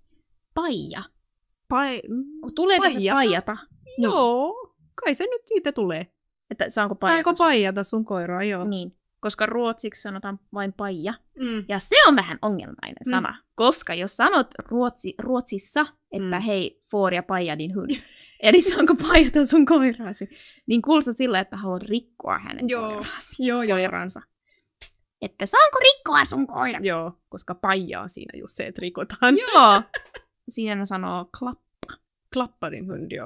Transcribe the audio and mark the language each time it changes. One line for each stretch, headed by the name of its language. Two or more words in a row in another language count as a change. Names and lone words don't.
Finnish: Paija. Tuleeko se paijata? Joo, kai se nyt siitä tulee. Että saanko paijata sun koiraa, joo. Niin, koska ruotsiksi sanotaan vain paija. Ja se on vähän ongelmainen sana. Koska jos sanot Ruotsissa, että hei,
Swedish: får ja paija din hund.
Finnish: Eli saanko paijata sun koiraasi? Niin kuulostaa sillä, että haluat rikkoa hänen koiransa. Että saanko rikkoa sun koiran? Joo, koska paija on siinä just se, että rikotaan. Joo. Siinä sanoo klappa.
Swedish: Klapparin hund, joo.